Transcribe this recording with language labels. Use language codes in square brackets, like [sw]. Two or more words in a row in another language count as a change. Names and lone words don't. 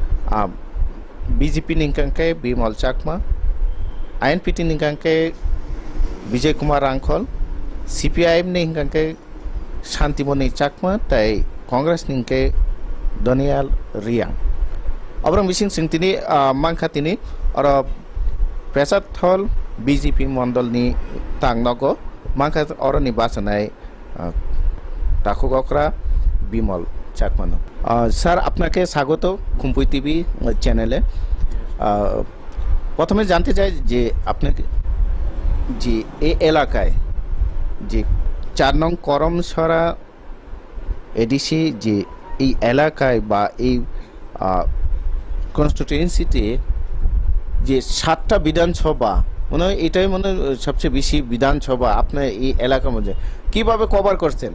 [trp] BJP ningkangke Bimal Chakma INPT ningkangke Vijay Kumar Rangkhol CPIM ningkangke Shantimoni Chakma tai Congress ningke Daniel Riang abrang bising sing tini mangkha tini oro Pesat Hall BJP Mondol ni tangnogo mangkha oro ni basanai তাকুককরা বিমল চাকমানো। [bn] স্যার আপনাকে স্বাগত খুম্পুই টিভি চ্যানেলে। প্রথমে জানতে চাই যে আপনাকে যে এই এলাকায় যে 4 নং করমসরা এডিসি যে এই এলাকায় বা এই কনস্টিটিউয়েন্সিতে যে 7টা বিধানসভা মনে হয় এটাই মনে হয় সবচেয়ে বেশি বিধানসভা আপনার এই এলাকার মধ্যে কিভাবে কভার করছেন?